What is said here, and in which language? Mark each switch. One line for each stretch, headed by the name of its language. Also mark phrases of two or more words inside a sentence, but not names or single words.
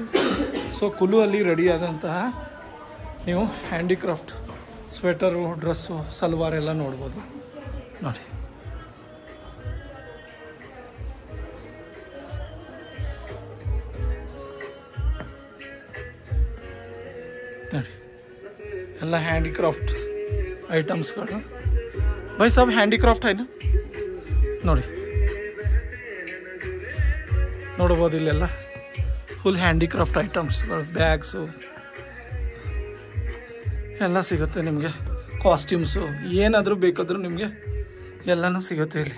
Kannada: ಸೊ ಕುಲು ಅಲ್ಲಿ ರೆಡಿ ಆದಂತಹ ನೀವು ಹ್ಯಾಂಡಿಕ್ರಾಫ್ಟ್ ಸ್ವೆಟರು, ಡ್ರೆಸ್ಸು, ಸಲ್ವಾರ್ ಎಲ್ಲ ನೋಡ್ಬೋದು. ನೋಡಿ ನೋಡಿ ಎಲ್ಲ
English: handicraft items.
Hindi: भाई सब ಹ್ಯಾಂಡಿಕ್ರಾಫ್ಟ್ है ना.
Kannada: ನೋಡಿ ನೋಡ್ಬೋದು ಇಲ್ಲೆಲ್ಲ
English: full handicraft items,
Kannada: ಬ್ಯಾಗ್ಸು ಎಲ್ಲ ಸಿಗುತ್ತೆ ನಿಮಗೆ. ಕಾಸ್ಟ್ಯೂಮ್ಸು ಏನಾದರೂ ಬೇಕಾದರೂ ನಿಮಗೆ ಎಲ್ಲನೂ ಸಿಗುತ್ತೆ ಇಲ್ಲಿ.